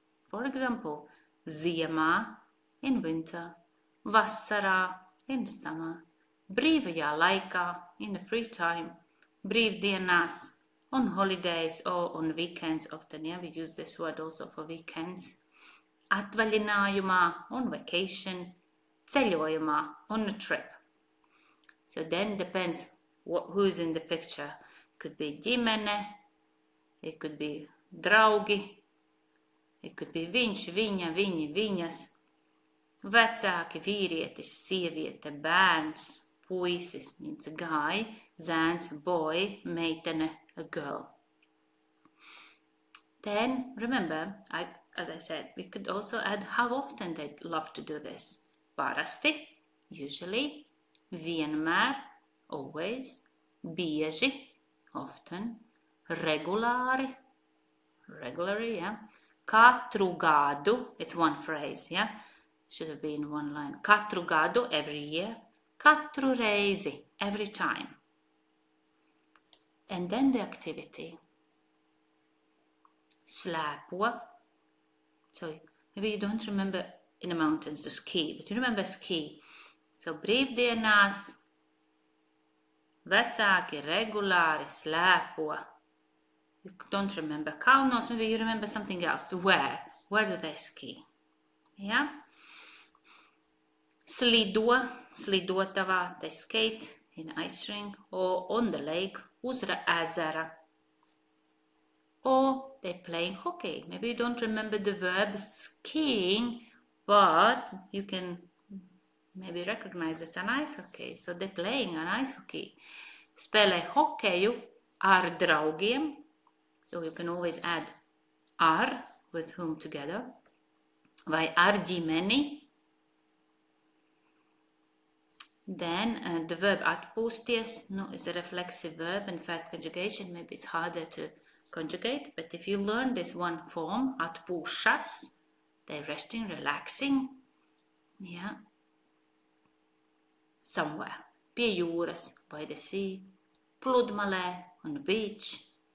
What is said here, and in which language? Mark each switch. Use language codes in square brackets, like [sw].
[en] For example, [lv] ziemā, [en] in winter, [lv] vasarā, [en] in summer, [lv] brīvajā laikā, [en] in the free time, [lv] brīvdienās, [en] on holidays or on weekends. Often, yeah, we use this word also for weekends. [lv] Atvaļinājumā, [en] on vacation, [lv] ceļojumā, [en] on a trip. So then depends who's in the picture. It could be [lv] ģimene, it could be draugi, it could be viņš, viņa, viņi, viņas, vecāki, vīrietis, sieviete, bērns, puisis, [en] means a guy, [lv] zēns, [en] boy, [lv] meitene, [en] a girl. Then remember, as I said, we could also add how often they love to do this. [lv] Parasti, [en] usually, [lv] vienmēr, [en] always, [lv] bieži, [en] often, [lv] regulāri, [en] regularly, yeah. [lv] Katru gadu, [en] it's one phrase, yeah. Should have been one line. [lv] Katru gadu, [en] every year. [lv] Katru reizi, [en] every time. And then the activity. [lv] Slēpo. [en] So maybe you don't remember in the mountains to ski, but you remember ski. So [lv] brīvdienās, vecāki regulāri slēpo. [en] You don't remember kalnos, maybe you remember something else. Where? Where do they ski? Yeah? [lv] Slido, slidotavā, [en] they skate in ice rink or on the lake, [lv] uz ezera. [en] Or they're playing hockey. Maybe you don't remember the verb skiing, but you can maybe recognize it's an ice hockey. So they're playing an ice hockey. [lv] Spēlē hokeju ar draugiem. [en] So you can always add ar, with whom together. [lv] Vai ar ģimeni. [en] Then the verb atpūsties, no, is a reflexive verb in first conjugation. Maybe it's harder to conjugate, but if you learn this one form, [lv] atpūšas, [en] they're resting, relaxing, yeah, somewhere, [lv] pie jūras, [en] by the sea, [lv] pludmalē, [en] on the beach.